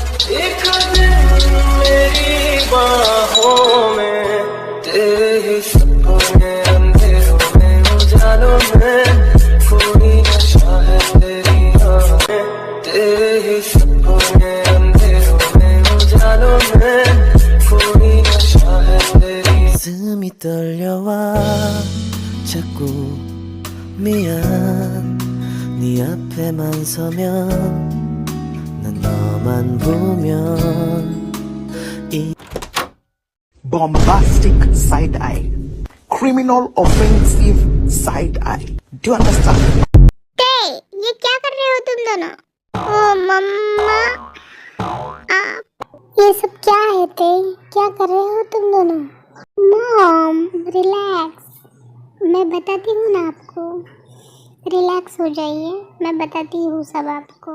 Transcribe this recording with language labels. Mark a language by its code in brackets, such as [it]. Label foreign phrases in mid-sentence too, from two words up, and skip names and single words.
[hi] एक दिन मेरी बाहों में तेरे ही सपने अंधेरों में उजालों में कोई नशा है तेरी आँखें तेरे ही सपने अंधेरों में उजालों में कोई नशा है तेरी [ko] 가슴이 떨려와 자꾸 미안 네 앞에만 서면 난 너만 보면 [en] bombastic side eye, criminal offensive side eye. Do you understand? [hi] ये क्या कर रहे हो तुम दोनों? ओ मम्मा, आप ये सब क्या है? क्या कर रहे हो तुम दोनों? [en] Mom relax, [hi] मैं बताती हूँ ना आपको, रिलैक्स हो जाइए, मैं बताती हूँ सब आपको।